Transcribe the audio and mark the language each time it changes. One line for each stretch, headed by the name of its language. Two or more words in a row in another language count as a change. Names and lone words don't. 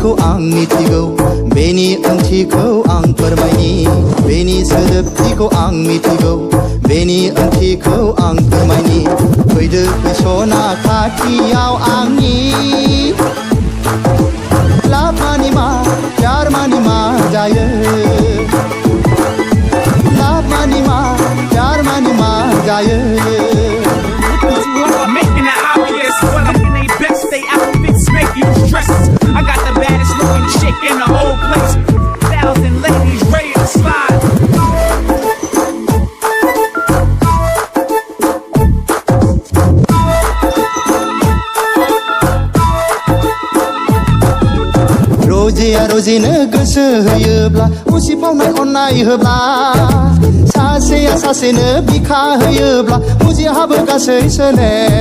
Bodo: आं मिथिगौ बेनि ओंथिखौ आं फोरमायनि बेनि सोदोबथिखौ आं मिथिगौ बेनि ओंथिखौ आं फोरमायनि फैदो फैसना खाथियाव आंनि लाभ मानि मा प्यार मानि मा जायो लाभ मानि मा प्यार मानि मा जायो
English: Making it obvious, well I'm in they best, they outfits make you stress. I got the baddest looking chick in the whole place. 1,000 ladies ready to slide.
Bodo: रोजिया रोजिनो गोसो होयोब्ला उसिफावनाय अननाय होब्ला सासेया सासेनो बिखा होयोब्ला मुजिहाबो गासै सोले